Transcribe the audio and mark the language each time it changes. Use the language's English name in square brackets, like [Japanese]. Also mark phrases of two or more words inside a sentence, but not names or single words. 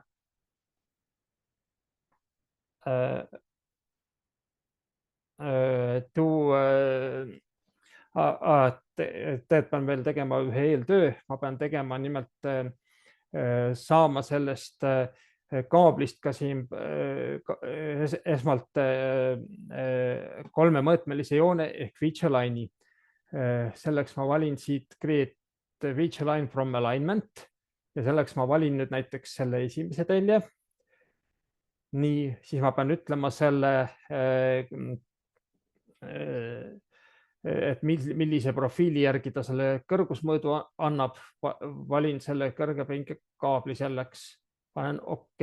[Estonian] pean veel tegema ühe eeltöö, ma pean tegema nimelt saama sellest kaablist ka siin esmalt kolmemõõtmelise joone ehk [English] feature line'i. [Estonian] Selleks ma valin siit [English] create feature line from alignment [Estonian] ja selleks ma valin nüüd näiteks selle esimese telje. Nii, siis ma pean ütlema selle et millise profiili järgi ta selle kõrgusmõõdu annab, valin selle kõrgepinge kaabli selleks, panen OK.